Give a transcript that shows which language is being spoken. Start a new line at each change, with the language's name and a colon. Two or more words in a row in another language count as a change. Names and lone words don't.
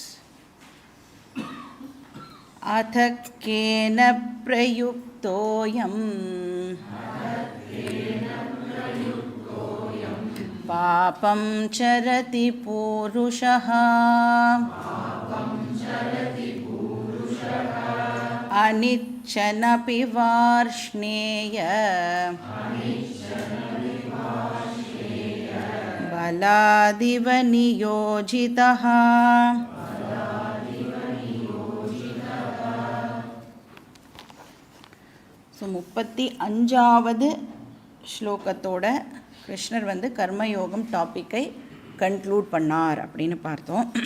Sanskrit: अथ केन प्रयुक्तोऽयं पापं चरति पूरुषः अनिच्छनपि वार्ष्णेय बलादिव नियोजितः।
Tamil: ஸோ 35வது ஸ்லோகத்தோட கிருஷ்ணர் வந்து கர்மயோகம் டாப்பிக்கை கன்க்ளூட் பண்ணார் அப்படின்னு பார்த்தோம்.